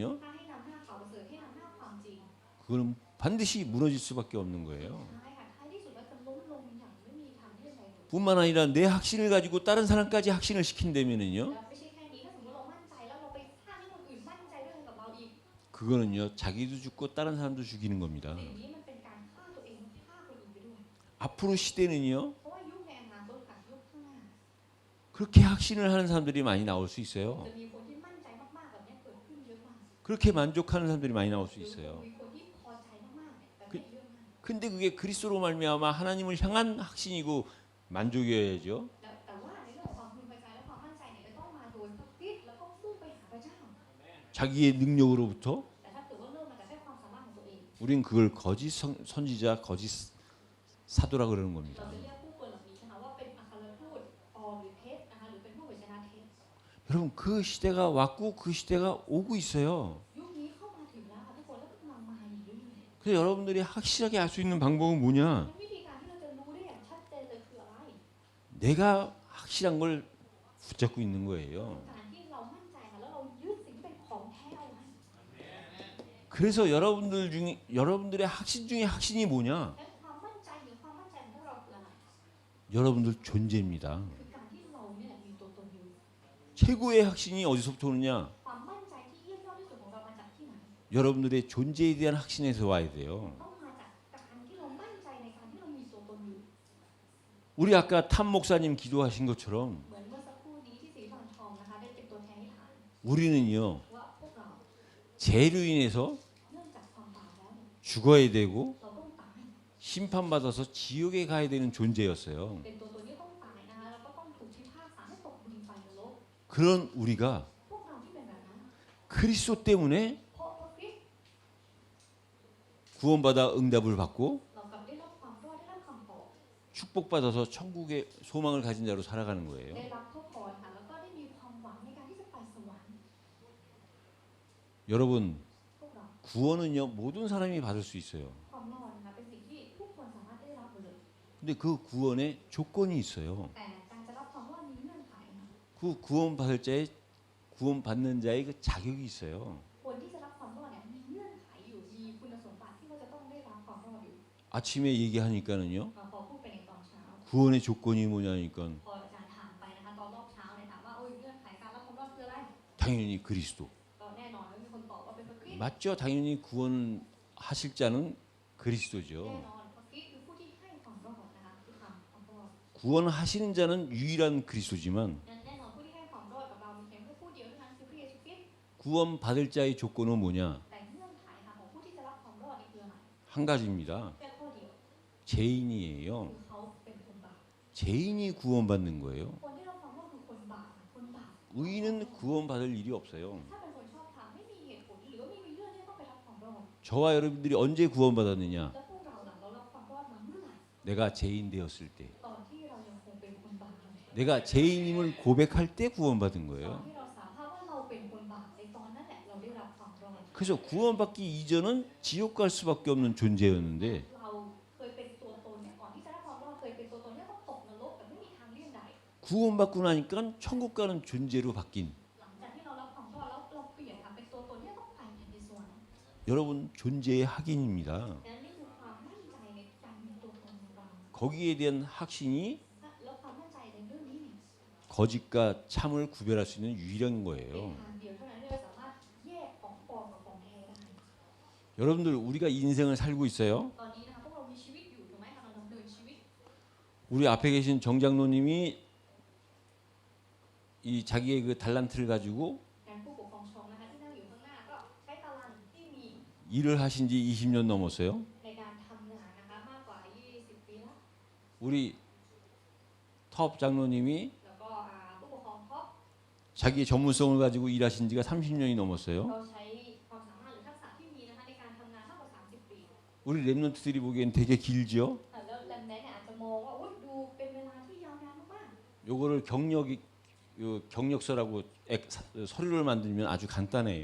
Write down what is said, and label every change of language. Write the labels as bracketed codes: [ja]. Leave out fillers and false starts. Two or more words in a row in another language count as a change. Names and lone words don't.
[th] ถ้าให้นำหน้าข่าวประเสริฐให้นำหน้าความจริง [ko] 그거는 반드시 무너질 수밖에 없는 거예요. [th] ท้ายค่ะท้ายที่สุดแล้วจะล้มลงอย่างไม่มีทางที่จะใดเลย [ko] 뿐만 아니라 내 확신을 가지고 다른 사람까지 확신을 시킨다면은요, [th] แล้วไม่ใช่แค่นี้ถ้าสมมติเรามั่นใจแล้วเราไปสร้างให้คนอื่นมั่นใจด้วยกับเราอีก [ko] 그거는요, 자기도 죽고 다른 사람도 죽이는 겁니다. [th] สิ่งนี้มันเป็นการฆ่าตัวเองฆ่าคนอื่นไปด้วย [ko] 앞으로 시대는요, [th] เพราะว่ายุคในอนาคตค่ะยุคข้างหน้า [ko] 그 그렇게 확신을 하는 사람들이 많이 나올 수 있어요. [th] จะมีคนที่มั่นใจมากๆแบบเนี้ยเกิดขึ้นเยอะมาก [ko] 그렇게 만족하는 사람들이 많이 나올 수 [th] หรือ [ko] 있어요. [th] มีคนที่พอใจมากๆเนี่ยแบบเนี้ยเยอะมาก [ko] 근데 그게 그리스도로 말미암아 하나님을 향한 확신이고 만족이어야죠. [th] แต่ว่าในเรื่องของความพึงพอใจและความมั่นใจเนี่ยจะต้องมาโดยพระคริสต์แล้วก็มุ่งไปหาพระเจ้า [ko] 자기의 능력으로부터 [th] แต่ถ้าเกิดว่าเริ่มมาจากแค่ความสามารถของตัวเอง [ko] 우린 그걸 거짓 선지자, 거짓 사도라 그러는 [th] เรา [ko] 겁니다. [th] จะเรียกผู้คนเหล่านี้นะคะว่าเป็นอัครทูตปลอมหรือเท็จนะคะหรือเป็นผู้เผยชนะเท็จ [ko] 여러분 그 시대가 왔고 그 시대가 오고 있어요. [th] ยุคนี้เข้ามาถึงแล้วค่ะทุกคนแล้วก็กำลังมาอยู่เรื่อย [ko] 그래서 여러분들이 확실하게 알 수 있는 방법은 뭐냐? [th] ๆวิธีการที่เราจะรู้ได้อย่างชัดเจนเลยคืออะไร [ko] 내가 확실한 걸 붙잡고 있는 거예요. [th] การที่เรามั่นใจค่ะแล้วเรายึดสิ่งที่เป็นของแท้เอาไว้ [ko] 그래서 여러분들의 확신 중에 확신이 뭐냐? [th] และความมั่นใจหรือความมั่นใจของพวกเราคืออะไร [ko] 여러분들 존재입니다. [th] คือการที่เราเนี่ยมีตัวตนอยู่ [ko] 최고의 확신이 어디서부터 오느냐? [th] ความมั่นใจที่เยี่ยมยอดที่สุดของเรามาจากที่ไหน [ko] 여러분들의 존재에 대한 확신에서 와야 돼요. [th] ต้องมาจากการที่เรามั่นใจในการที่เรามีตัวตนอยู่ [ko] 우리 아까 탐 목사님 기도하신 것처럼 [th] เหมือนเมื่อสักครู่นี้ที่ศรีธรทองนะคะได้เป็นตัวแทนให้ฐาน [ko] 우리는요 [th] ว่าพวกเรา [ko] 죄로 인해서 [th] เนื่องจากความบาปแล้วเนี่ย [ko] 죽어야 되고 [th] เราต้องตาย [ko] 심판받아서 지옥에 가야 되는 존재였어요. [th] เป็นตัวตนที่ต้องตายนะคะแล้วก็ต้องถูกพิพากษาให้ตกดินไฟนรก [ko] 그런 우리가 [th] พวกเราที่เป็นแบบนั้น [ko] 그리스도 때문에 [th] เพราะพระคริสต์ [ko] 구원받아 응답을 받고 [th] เรากลับได้รับความรอดได้รับคำตอบ [ko] 축복받아서 천국의 소망을 가진 자로 살아가는 거예요. [th] ได้รับพระพรค่ะแล้วก็ได้มีความหวังในการที่จะไปสวรรค์ [ko] 여러분 [th] พวกเรา [ko] 구원은요 모든 사람이 받을 수 있어요. [th] ความรอดนะคะเป็นสิ่งที่ทุกคนสามารถได้รับหมดเลย [ko] 근데 그 구원에 조건이 있어요. [th] แต่การจะรับความรอดมีเงื่อนไขนะ [ko] 그 구원받는 자의 그 자격이 있어요. [th] คนที่จะรับความรอดเนี่ยมีเงื่อนไขอยู่มีคุณสมบัติที่เขาจะต้องได้รับความรอดอยู่ [ko] 아침에 얘기하니까는요 [th] พอพูดไปในตอนเช้า [ko] 구원의 조건이 뭐냐니까 [th] พออาจารย์ถามไปนะคะตอนรอบเช้าเนี่ยถามว่าโอ้ยเงื่อนไขการรับความรอดคืออะไร [ko] 당연히 그리스도 [th] ก็แน่นอนว่ามีคนตอบว่าเป็นพระคริสต์ [ko] 맞죠? 당연히 구원하실 자는 [th] แน่ [ko] 그리스도죠. [th] นอนพระคริสต์คือผู้ที่ให้ความรอดนะคะที่ทำความรอด [ko] 구원하시는 자는 유일한 그리스도지만 [th] แน่นอนผู้ที่ให้ความรอดกับเรามีเพียงแค่ผู้เดียวเท่านั้นคือพระเยซูคริสต์ [ko] 구원받을 자의 조건은 뭐냐? [th] แต่เงื่อนไขค่ะของผู้ที่จะรับความรอดนี่คืออะไร [ko] 한 가지입니다. [th] แค่ข้อเดียว [ko] 죄인이에요. [th] คือเขาเป็นคนบาป [ko] 죄인이 구원받는 거예요. [th] คนที่รับความรอดคือคนบาปคนบาป [ko] 의인은 구원받을 일이 없어요. [th] ถ้าเป็นคนชอบทำไม่มีเหตุผลหรือว่าไม่มีเรื่องที่ต้องไปรับความรอด [ko] 저와 여러분들이 언제 구원받았느냐? [th] แล้วพวกเราหลังเรารับความรอดมาเมื่อไหร่ [ko] 내가 죄인 되었을 때, [th] ตอนที่เรายังคงเป็นคนบาปอยู่ [ko] 내가 죄인임을 고백할 때 구원받은 [th] ตอน [ko] 거예요. [th] ที่เราสารภาพว่าเราเป็นคนบาปในตอนนั้นแหละเราได้รับความรอด [ko] 그래서 구원받기 이전은 지옥 갈 수밖에 없는 존재였는데 [th] เราเคยเป็นตัวตนเนี่ยก่อนที่จะรับความรอดเคยเป็นตัวตนที่ต้องตกนรกแต่ไม่มีทางเลี่ยงใด [ko] 구원받고 나니까 천국 가는 존재로 바뀐 [th] หลังจากที่เรารับความรอดแล้วเราเปลี่ยนค่ะเป็นตัวตนที่ต้องไปแผ่นดินสวรรค์ [ko] 여러분 존재의 확인입니다. [th] และนี่คือความมั่นใจในการมีตัวตนของเรา [ko] 거기에 대한 확신이 [th] แล้วความมั่นใจในเรื่องนี้เนี่ย [ko] 거짓과 참을 구별할 수 있는 유일한 [th] เป็น [ko] 거예요. [th] ทางเดียวเท่านั้นที่เราสามารถแยกของปลอมกับของแท้ได้ [ko] 여러분들 우리가 인생을 살고 있어요. [th] ตอนนี้นะคะพวกเรามีชีวิตอยู่ถูกไหมกำลังดำเนินชีวิต [ko] 우리 앞에 계신 정장로님이 이 자기의 그 달란트를 가지고 [th] การผู้ปกครองชงนะคะที่นั่งอยู่ข้างหน้าก็ใช้ตารางที่มี [ko] 일을 하신 지 20년 넘었어요. [th] ในการทำงานนะคะมากกว่า 20 ปีแล้ว [ko] 우리 텁 장로님이 [th] แล้วก็ผู้ปกครองท็อป [ko] 자기 전문성을 가지고 일하신 지가 30년이 넘었어요. [th] เราใช้ความสามารถหรือทักษะที่มีนะคะในการทำงานมากกว่า 30 ปี [ko] 우리 랩런트들이 보기엔 되게 길죠. [th] แล้วแลมแนเนี่ยอาจจะมองว่าอุ๊ยดูเป็นเวลาที่ยาวนานมาก [ko] 요거를 경력서라고 서류를 만들면 아주 간단해요.